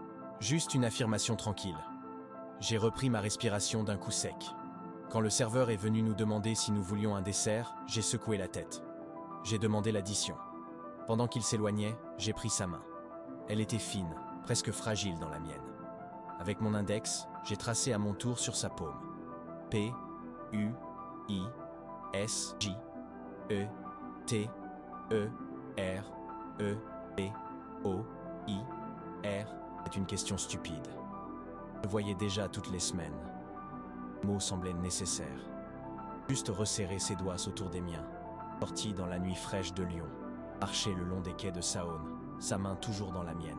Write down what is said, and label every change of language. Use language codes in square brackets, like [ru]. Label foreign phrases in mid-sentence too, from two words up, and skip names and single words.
[fr] Juste une affirmation tranquille. J'ai repris ma respiration d'un coup sec. Quand le serveur est venu nous demander si nous voulions un dessert, j'ai secoué la tête. J'ai demandé l'addition. Pendant qu'il s'éloignait, j'ai pris sa main. Elle était fine, presque fragile dans la mienne. Avec mon index, j'ai tracé à mon tour sur sa paume. P, U, I, S, J, E, T, E, R, E, B, O, I, R. C'est une question stupide. Je le voyais déjà toutes les semaines. Le mot semblait nécessaire. Juste resserrer ses doigts autour des miens. Sorti dans la nuit fraîche de Lyon. Marcher le long des quais de Saône, sa main toujours dans la mienne.